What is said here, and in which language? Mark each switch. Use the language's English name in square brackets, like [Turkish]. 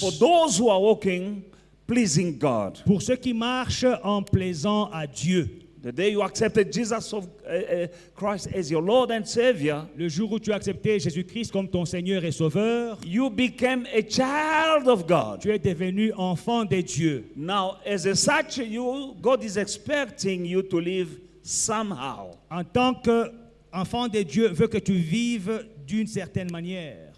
[English] for those who are walking pleasing God. [French] pour ceux qui marchent en plaisant à Dieu. [English] The day you accepted Jesus of Christ as your Lord and Savior, [French] Le jour où tu as accepté Jésus-Christ comme ton Seigneur et Sauveur, [English] you became a child of God. [French] tu es devenu enfant de Dieu. [English] Now, as a such, God is expecting you to live somehow. [French] En tant qu'enfant de Dieu, veut que tu vives d'une certaine manière.